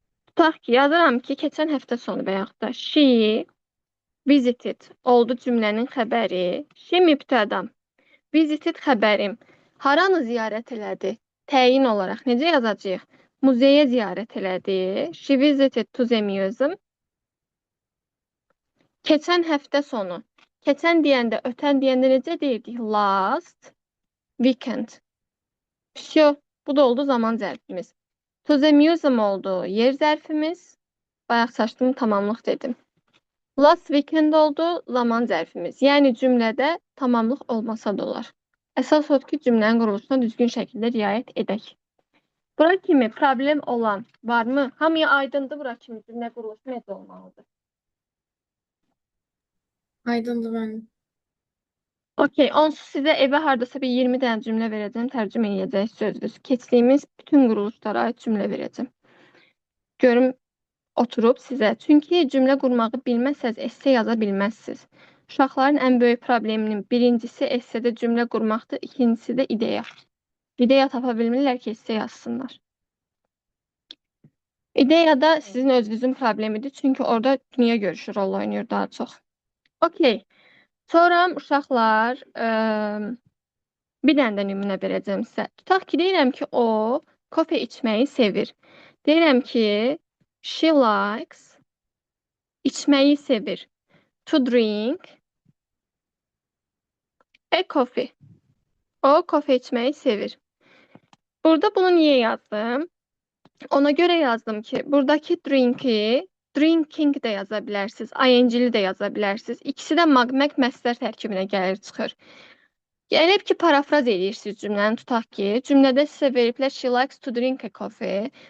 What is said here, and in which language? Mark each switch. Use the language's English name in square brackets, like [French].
[Azerbaijani] Tutaq ki, yazıram ki, keçən həftə sonu və yaxud da [English] she visited [Azerbaijani] oldu cümlənin xəbəri. She mübtəda. Visited xəbərim. Haranı ziyarət elədi? Təyin olaraq necə yazacağıq? Muzeyə ziyarət elədi. [English] She visited to the museum. [Azerbaijani] Keçən həftə sonu. Keçən deyəndə, ötən deyəndə necə deyirdik? [English] Last weekend. [Russian] Всё, [Azerbaijani] bu da oldu zaman zərfimiz. [English] To the museum [Azerbaijani] oldu yer zərfimiz. Bayaq saçdım, tamamlıq dedim. [English] Last weekend [Azerbaijani] oldu zaman zərfimiz. Yəni cümlədə tamamlıq olmasa da olar. Əsas odur ki, cümlənin quruluşuna düzgün şəkildə riayət edək. Bura kimi problem olan varmı? Hamıya aydındır bura kimi cümlə quruluşu necə olmalıdır? Aydındır mənim. Okey, onsuz sizə evə hardasa bir 20 dənə cümlə verəcəm, tərcümə edəcək sözünüz. Keçdiyimiz bütün quruluşlara aid cümlə verəcəm. Görüm oturub sizə. Çünki cümlə qurmağı bilməsəz, esse yaza bilməzsiniz. Uşaqların ən böyük probleminin birincisi essedə cümlə qurmaqdır, ikincisi də ideya. İdeya tapa bilmirlər ki, esse yazsınlar. İdeya da sizin özünüzün problemidir, çünki orada dünya görüşü rol oynayır daha çox. Okey. Sonra uşaqlar, bir dənə də nümunə verəcəm sizə. Tutaq ki, deyirəm ki, o kofe içməyi sevir. Deyirəm ki, [English] she likes [Azerbaijani] içməyi sevir. [English] To drink a coffee. [Azerbaijani] O kofe içməyi sevir. Burada bunu niyə yazdım? Ona görə yazdım ki, buradakı drink'i drinking də yaza bilərsiniz, ing-li də yaza bilərsiniz. İkisi də magmək məsdər tərkibinə gəlir, çıxır. Gəlib ki, parafraz edirsiniz cümləni, tutaq ki, cümlədə sizə veriblər [English] she likes to drink a coffee.